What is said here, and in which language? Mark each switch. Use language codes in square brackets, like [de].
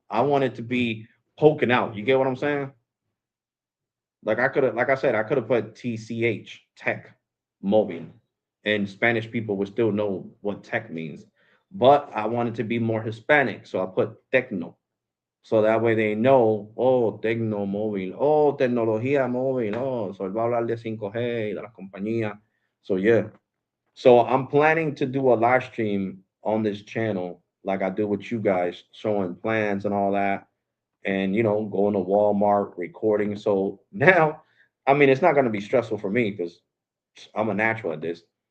[en] I wanted to be poking out. You get what I'm saying? Like I said, I could have put TCH, tech, mobile, and Spanish people would still know what tech means. But I wanted to be more Hispanic, so I put techno. So that way they know, [es] oh, tecno móvil, oh, tecnología móvil, oh, so él va a hablar de 5G y de las compañías. [en] So yeah. So I'm planning to do a live stream on this channel like I do with you guys, showing plans and all that. And going to Walmart, recording. So now, I mean, it's not going to be stressful for me because I'm a natural at this.